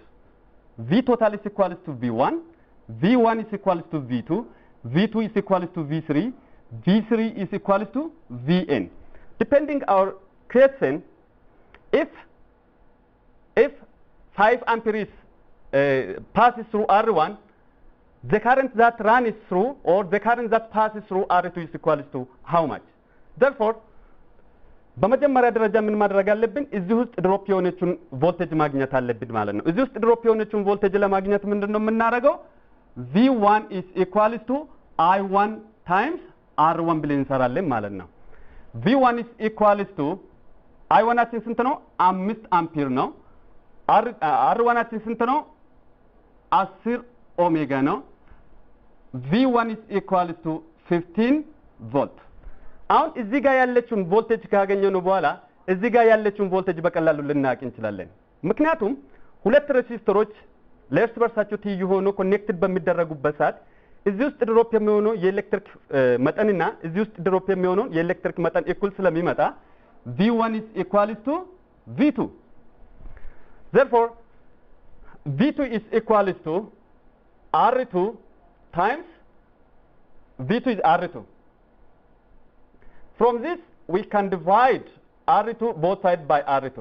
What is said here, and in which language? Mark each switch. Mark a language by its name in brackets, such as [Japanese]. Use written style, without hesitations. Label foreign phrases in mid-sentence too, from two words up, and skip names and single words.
[English] V total is equal to V1, V1 is equal to V2, V2 is equal to V3, V3 is equal to Vn. Depending our question, if 5 amperes passes through R1, the current that runs through or the current that passes through R2 is equal to how much? Therefore, [Amharic] በመጀመሪያ ደረጃ ምን ማድረግ አለብን? እዚህ ውስጥ ድሮፕ የሆነችን ቮልቴጅ ማግኘት አለብን ማለት ነው። እዚህ ውስጥ ድሮፕ የሆነችን ቮልቴጅ ለማግኘት ምንድነው የምናደርገው? [English] V1 is equal to I1 times R1 [Amharic] ብለን እንሰራለን ማለት ነው። [English] V1 is equal to I1 [Amharic] አችን ስንት ነው? 5 አምፒር ነው። R1 አችን ስንት ነው? 10 ኦሜጋ ነው። [English] V1 is equal to 15 [Amharic] ቮልት። አሁን እዚህ ጋር ያለችውን ቮልቴጅ ካገኘነው በኋላ እዚህ ጋር ያለችውን ቮልቴጅ በቀላሉ ልናውቅ እንችላለን። ምክንያቱም ሁለት ሬሲስተሮች ለእርስ በርሳቸው ትይዩ ሆኖ ኮኔክትድ በሚደረጉበት ሰዓት እዚህ ውስጥ ድሮፕ የሚሆነው የኤሌክትሪክ መጠንና እዚህ ውስጥ ድሮፕ የሚሆነው የኤሌክትሪክ መጠን እኩል ስለሚመጣ [English] V1 is equal to V2. Therefore, V2 is equal to R2 times V2 is R2. From this, we can divide R2 both sides by R2.